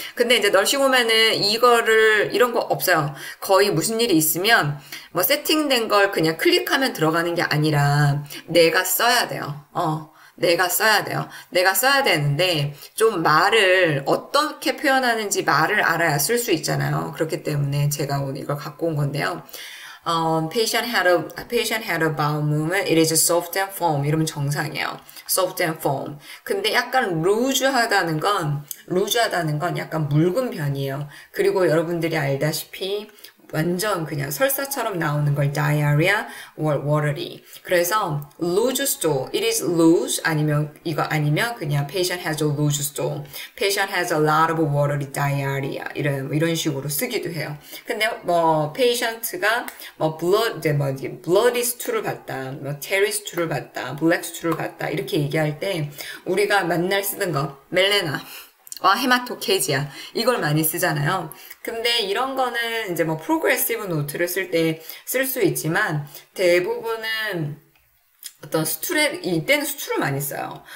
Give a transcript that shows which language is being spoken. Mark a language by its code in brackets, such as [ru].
[ko] 근데 이제 널싱 홈에는 이런 거 없어요. 거의 무슨 일이 있으면 뭐 세팅된 걸 그냥 클릭하면 들어가는 게 아니라 내가 써야 돼요. 내가 써야 돼요. 내가 써야 되는데 좀 말을 어떻게 표현하는지 말을 알아야 쓸 수 있잖아요. 그렇기 때문에 제가 오늘 이걸 갖고 온 건데요. [en] Patient had a bowel movement. It is soft and foam. [ko] 이러면 정상이에요. [en] soft and foam. [ko] 근데 약간 루즈하다는 건 약간 묽은 편이에요. 그리고 여러분들이 알다시피 완전 그냥 설사처럼 나오는 걸 diarrhea or watery. 그래서 [en] loose stool, it is loose [ko] 아니면 그냥 [en] patient has a loose stool, patient has a lot of watery diarrhea [ko] 이런 식으로 쓰기도 해요. 근데 뭐 patient가 뭐 bloody stool을 봤다, 뭐 terry stool을 봤다, black stool을 봤다 이렇게 얘기할 때 우리가 맨날 쓰는 거 멜레나 헤마토케지아 이걸 많이 쓰잖아요. 근데 이런 거는 이제 뭐 프로그레시브 노트를 쓸 때 쓸 수 있지만 대부분은 어떤 이때는 수출을 많이 써요.